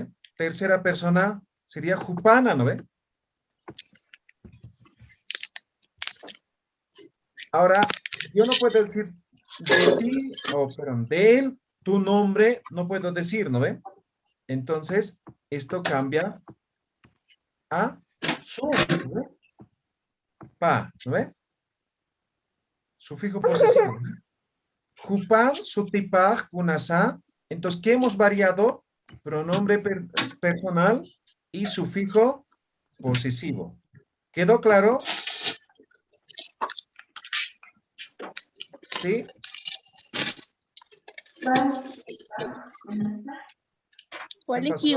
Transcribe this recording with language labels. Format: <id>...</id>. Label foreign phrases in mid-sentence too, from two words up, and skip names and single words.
<es>Tercera persona sería Jupana, ¿no ve? Ahora, yo no puedo decir de ti, perdón, de él, tu nombre, no puedo decir, ¿no ve? Entonces, esto cambia a su, ¿no ve? Pa, ¿no ve? Sufijo posesivo, ¿no?</es> <ay>Jupan, sutipaj, kunasa.</ay> <es>Entonces, ¿qué hemos variado? Pronombre personal y sufijo posesivo. ¿Quedó claro? ¿Sí? ¿Qué pasó?</es>